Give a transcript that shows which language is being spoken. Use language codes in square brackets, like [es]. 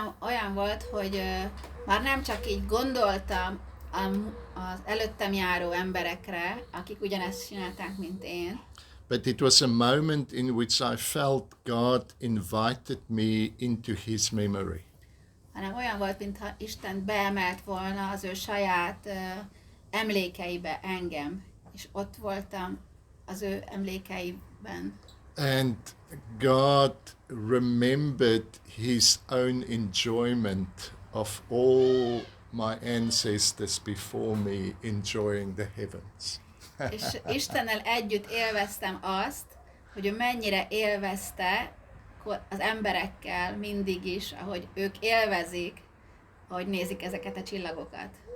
[hu] Olyan volt, hogy már nem csak így gondoltam az előttem járó emberekre, akik ugyanezt csinálták, mint én, [en] But it was a moment in which I felt God invited me into his memory. [hu] hanem olyan volt, mintha Isten beemelt volna az ő saját emlékeibe engem, és ott voltam az ő emlékeiben. [en] And God remembered his own enjoyment of all my ancestors before me enjoying the heavens. [hu] És Istennel együtt élveztem azt, hogy ő mennyire élvezte az emberekkel mindig is, ahogy ők élvezik, ahogy nézik ezeket a csillagokat.